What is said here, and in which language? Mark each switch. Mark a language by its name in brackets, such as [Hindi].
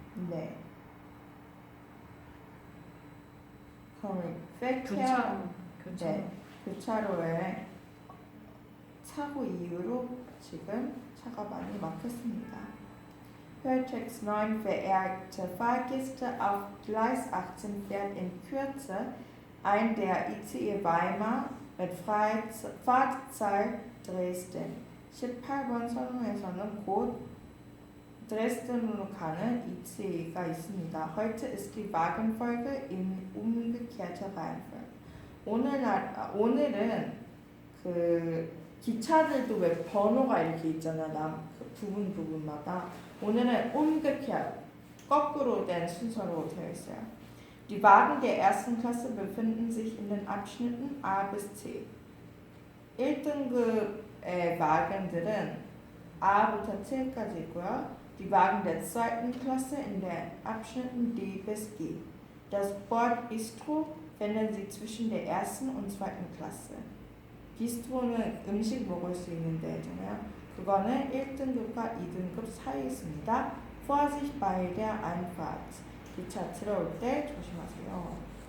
[Korean] 네. 그럼 Verkehr 네, 교차로에 사고 이후로 지금 차가 많이 막혔습니다. [German] Hörtext 9. Verehrte Fahrgäste, auf Gleis 18 fährt in Kürze ein der ICE Weimar mit Fahrtzahl Dresden. [Korean] 18번 선로에서는 곧 드레스덴으로 가는 ICE가 있습니다. [German] Heute ist die Wagenfolge in umgekehrter Reihenfolge. [Korean] 오늘은 그 기차들도 왜 번호가 이렇게 있잖아. 그 부분마다. 오늘은 umgekehrt, 거꾸로 된 순서로 되어 있어요. [German] Die Wagen der ersten Klasse befinden sich in den Abschnitten A bis C. [Korean] 1등급의 wagen들은 A부터 C까지 있고요. [German] Die Wagen der zweiten Klasse in den Abschnitten D bis G. Das Bordbistro finden Sie zwischen der ersten und zweiten Klasse. [Korean] 비스트로는 음식 먹을 수 있는 데잖아요. 그거는 1등급과 2등급 사이에 있습니다. [German] Vorsicht bei der Einfahrt. [Korean] 기차 들어올 때 조심하세요.